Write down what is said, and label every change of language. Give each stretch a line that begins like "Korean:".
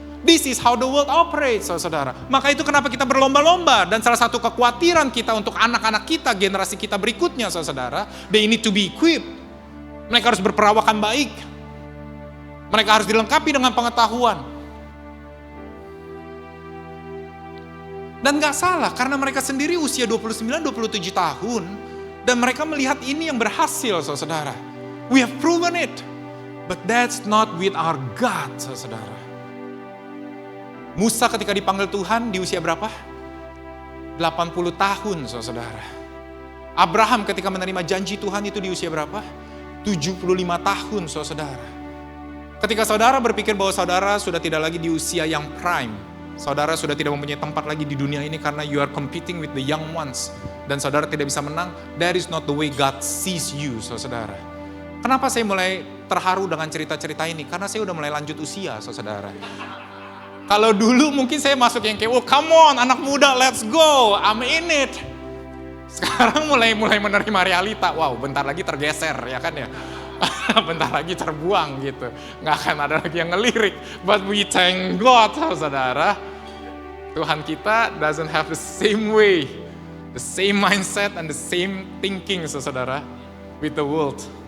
English: This is how the world operates,
Indonesian: saudara. Maka itu kenapa kita berlomba-lomba. Dan salah satu kekhawatiran kita untuk anak-anak kita, generasi kita berikutnya, saudara.
English: They need to be equipped.
Indonesian: Mereka harus berperawakan baik. Mereka harus dilengkapi dengan pengetahuan. Dan gak salah, karena mereka sendiri usia 29-27 tahun. Dan mereka melihat ini yang berhasil, saudara.
English: We have proven it. But that's not with our God, saudara.
Indonesian: Musa ketika dipanggil Tuhan di usia berapa? 80 tahun, saudara. Abraham ketika menerima janji Tuhan itu di usia berapa? 75 tahun, saudara. Ketika saudara berpikir bahwa saudara sudah tidak lagi di usia yang prime, saudara sudah tidak mempunyai tempat lagi di dunia ini karena
English: you are competing with the young ones,
Indonesian: dan saudara tidak bisa menang,
English: that is not the way God sees you,
Indonesian: saudara. Kenapa saya mulai terharu dengan cerita-cerita ini? Karena saya udah mulai lanjut usia, saudara. Kalau dulu mungkin saya masuk yang kayak,
English: oh come on
Indonesian: anak muda,
English: let's go, I'm in it.
Indonesian: Sekarang mulai menerima realita, wow bentar lagi tergeser ya kan ya. Bentar lagi terbuang gitu. Nggak akan ada lagi yang ngelirik.
English: But we thank God, saudara.
Indonesian: Tuhan kita
English: doesn't have the same way, the same mindset and the same thinking, saudara, with the world.